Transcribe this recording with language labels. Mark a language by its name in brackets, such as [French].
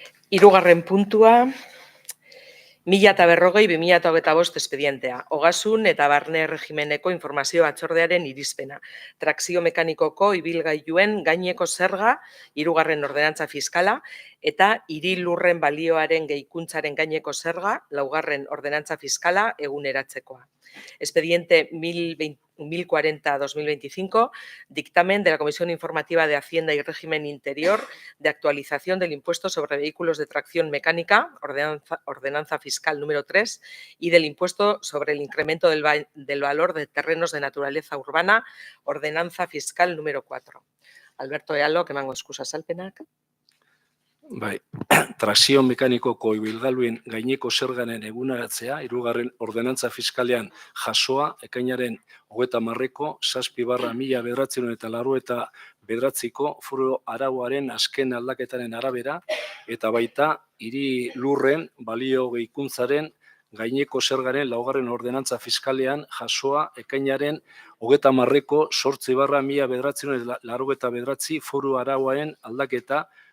[Basque] Hirugarren puntua, 1040/2025 espedientea, ogasun eta barne erregimeneko informazio batzordearen irizpena, trakzio mekanikoko ibilgailuen gaineko zerga, hirugarren ordenantza fiskala, eta hiri lurren balioaren gehikuntzaren gaineko zerga, laugarren ordenantza fiskala eguneratzekoa. [Spanish] Expediente 1040/2025, dictamen de la Comisión Informativa de Hacienda y Régimen Interior de actualización del impuesto sobre vehículos de tracción mecánica, ordenanza fiscal número 3, y del impuesto sobre el incremento del valor de terrenos de naturaleza urbana, ordenanza fiscal número 4. [Basque] Alberto Ealo, emango eskusa azalpenak. Trakzio mekanikoko ibilgailuen gaineko zergaren eguneratzea, hirugarren ordenantza fiskalean jasoa, ekainaren 30ko 7/1989ko foru arauaren azken aldaketaren arabera, eta baita hiri lurren balio gehikuntzaren gaineko zergaren laugarren ordenantza fiskalean jasoa, ekainaren 30ko 8/1989 foru arauaren aldaketa